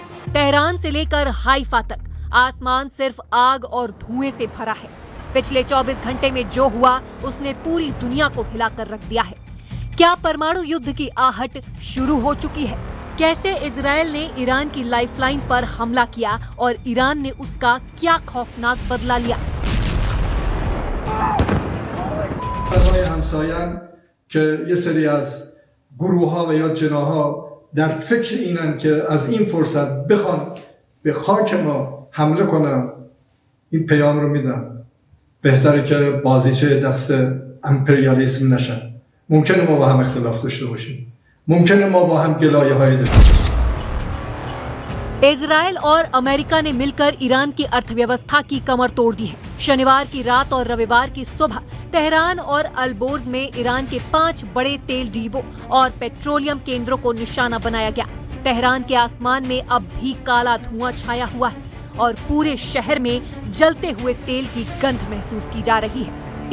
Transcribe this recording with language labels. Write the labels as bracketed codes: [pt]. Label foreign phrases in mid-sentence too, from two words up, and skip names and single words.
[hi] तेहरान से लेकर हाइफा तक आसमान सिर्फ आग और धुएं से भरा है। पिछले 24 घंटे में जो हुआ उसने पूरी दुनिया को हिलाकर रख दिया है। क्या परमाणु युद्ध की आहट शुरू हो चुकी है? कैसे इजरायल ने ईरान की लाइफलाइन पर हमला किया और ईरान ने उसका क्या खौफनाक बदला लिया? [fa] گروه ها و یا جناها در فکر اینن که از این فرصت بخوان به خاک ما حمله کنن، این پیام رو میدن بهتره که بازیچه دست امپریالیسم نشن. ممکنه ما با هم اختلاف داشته باشیم، ممکنه ما با هم گلایه های داشته باشیم. [hi] इजरायल और अमेरिका ने मिलकर ईरान की अर्थव्यवस्था की कमर तोड़ दी है। शनिवार की रात और रविवार की सुबह तेहरान और अल्बोर्ज में ईरान के 5 बड़े तेल डिपो और पेट्रोलियम केंद्रों को निशाना बनाया गया। तेहरान के आसमान में अब भी काला धुआं छाया हुआ है और पूरे शहर में जलते हुए तेल की गंध महसूस की जा रही है।